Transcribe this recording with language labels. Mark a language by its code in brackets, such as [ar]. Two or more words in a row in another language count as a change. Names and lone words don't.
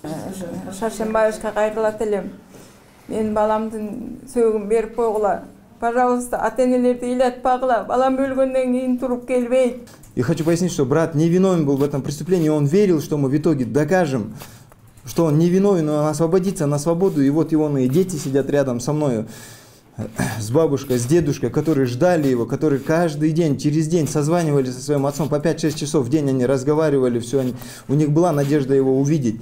[ky] Шаршембаевичке кайрылат элем. Мен баламдын сөөгүн берип койгула. Пожалуйста, ата-энелерди ыйлатпагыла. Балам өлгөндөн кийин туруп келбейт. [ru] Я хочу пояснить, что брат невиновен был в этом преступлении, он верил, что мы в итоге докажем, что он невиновен, он освободится на свободу, и вот его и дети сидят рядом со мной, с бабушкой, с дедушкой, которые ждали его, которые каждый день, через день созванивались со своим отцом, по 5-6 часов в день они разговаривали, все, у них была надежда его увидеть.